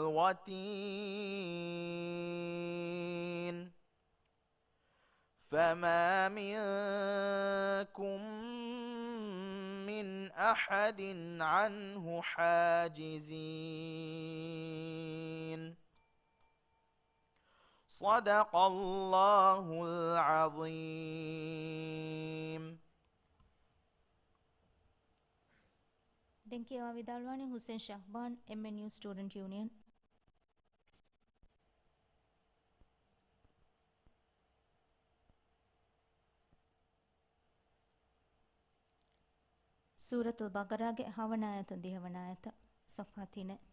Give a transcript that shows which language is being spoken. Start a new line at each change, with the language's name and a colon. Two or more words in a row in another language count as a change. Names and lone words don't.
Arabic: الوتين فما منكم من أحد عنه حاجزين صدق الله العظيم
Sinhala: දැන් කියවා විදාල්වානේ හුසෙන් ශහ්බාන් MNU
English: student union
Sinhala: සූරතුල් බකරාගේ හවන ආයත දිහවන ආයත සෆහා 3